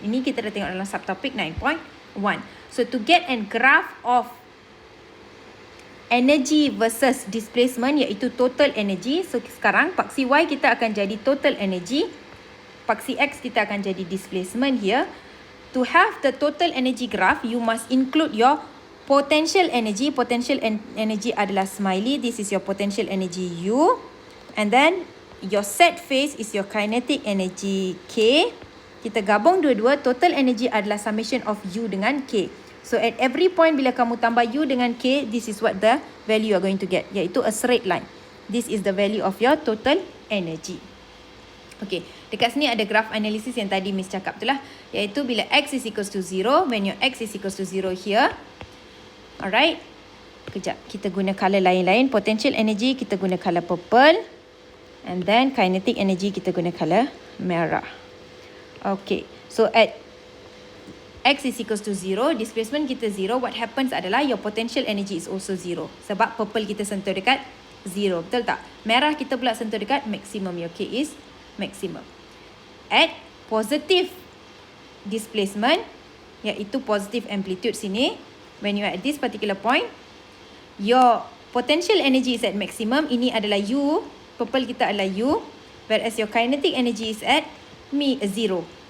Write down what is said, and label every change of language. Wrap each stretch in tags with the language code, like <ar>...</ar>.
<en>Ini kita dah tengok dalam subtopic 9.1. So, to get an graph of energy versus displacement, iaitu total energy.</en> <ms>So, sekarang paksi Y kita akan jadi total energy. Paksi X kita akan jadi displacement here.</ms> <en>To have the total energy graph, you must include your potential energy. Potential energy adalah smiley. This is your potential energy U. And then your set phase is your kinetic energy K.</en> <ms>Kita gabung dua-dua.</ms> <en>Total energy adalah summation of U dengan K. So at every point bila kamu tambah U dengan K, this is what the value you are going to get, iaitu a straight line. This is the value of your total energy. Okay, dekat sini ada graph analysis yang tadi Miss cakap tu lah, iaitu bila X is equals to 0, when your X is equals to 0 here.</en> <ms>Alright, kejap, kita guna colour lain-lain. Potential energy kita guna colour purple, and then kinetic energy kita guna colour merah.</ms> <en>Okay, so at X is equals to 0, displacement kita 0, what happens adalah your potential energy is also 0.</en> <ms>Sebab purple kita sentuh dekat 0, betul tak? Merah kita pula sentuh dekat maximum, your K is maximum.</ms> <en>At positive displacement, iaitu positive amplitude sini, when you are at this particular point, your potential energy is at maximum. Ini adalah U, purple kita adalah U, whereas your kinetic energy is at 0.</en>